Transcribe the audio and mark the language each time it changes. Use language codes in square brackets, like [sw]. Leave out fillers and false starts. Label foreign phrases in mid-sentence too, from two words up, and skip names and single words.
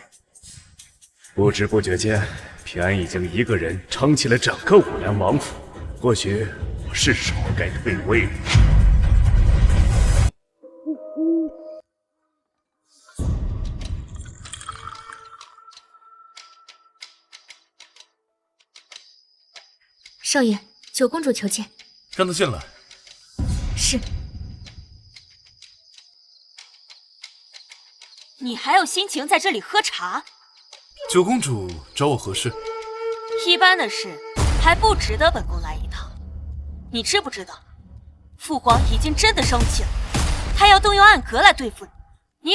[zh] 不知不覺間，平安已經一個人撐起了整個武南王府，或許我是時候該退位了。少爺，九公主求見。讓她進來。是。你還有心情在這裡喝茶？九公主找我何事？一般的事還不值得本宮來一趟。你知不知道，父皇已經真的生氣了，他要動用暗閣來對付你。